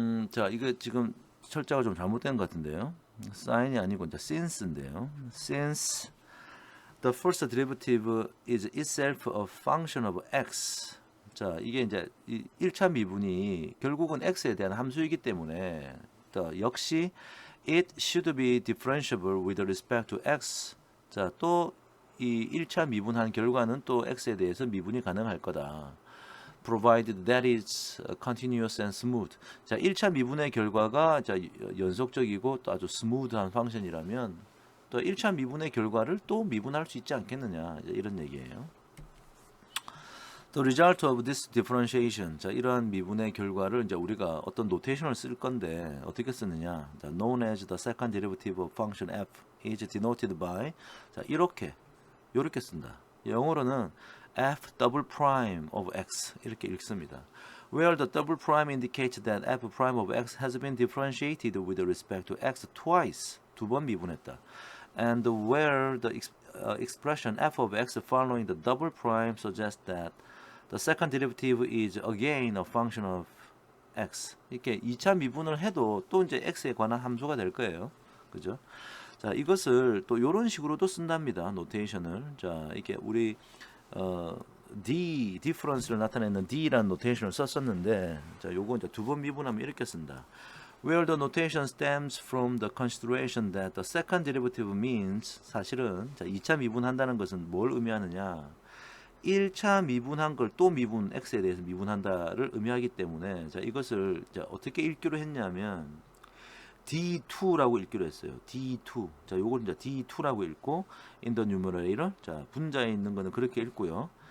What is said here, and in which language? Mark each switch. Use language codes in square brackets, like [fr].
[ko] 자, 이거 지금 철자가 좀 잘못된 것 같은데요. sign이 아니고 이제 since인데요. [en] since the first derivative is itself a function of x. [ko] 자, 이게 이제 1차 미분이 결국은 x에 대한 함수이기 때문에 역시 [en] it should be differentiable with respect to x. [ko] 자, 또 이 1차 미분한 결과는 또 x에 대해서 미분이 가능할 거다. [en] provided that is continuous and smooth. [ko] 자, 1차 미분의 결과가 자, 연속적이고 또 아주 스무드한 펑션이라면 또 1차 미분의 결과를 또 미분할 수 있지 않겠느냐 이런 얘기예요. [en] The result of this differentiation. [ko] 자, 이러한 미분의 결과를 이제 우리가 어떤 노테이션을 쓸 건데 어떻게 쓰느냐? [en] 자, known as the second derivative of function f is denoted by. [ko] 자, 이렇게 쓴다. 영어로는 f double prime of x 이렇게 읽습니다. [en] Where the double prime indicates that f prime of x has been differentiated with respect to x twice. [ko] 두 번 미분했다. [en] And where the expression f of x following the double prime suggests that the second derivative is again a function of x. [ko] 이렇게 2차 미분을 해도 또 이제 x에 관한 함수가 될 거예요. 그죠? 자, 이것을 또 이런 식으로도 쓴답니다. 노테이션을. 자, 이게 우리 D, difference를 나타내는 D라는 노테이션을 썼었는데, 자, 요거 이제 두 번 미분하면 이렇게 쓴다. [en] Where the notation stems from the consideration that the second derivative means, [ko] 사실은, 자, 2차 미분한다는 것은 뭘 의미하느냐? 1차 미분한 걸 또 미분, X에 대해서 미분한다를 의미하기 때문에, 자, 이것을 자, 어떻게 읽기로 했냐면, D2라고 읽기로 했어요. D2. 자, 요걸 이제 D2라고 읽고 [en] in the numerator. [ko] 자, 분자에 있는 거는 그렇게 읽고요.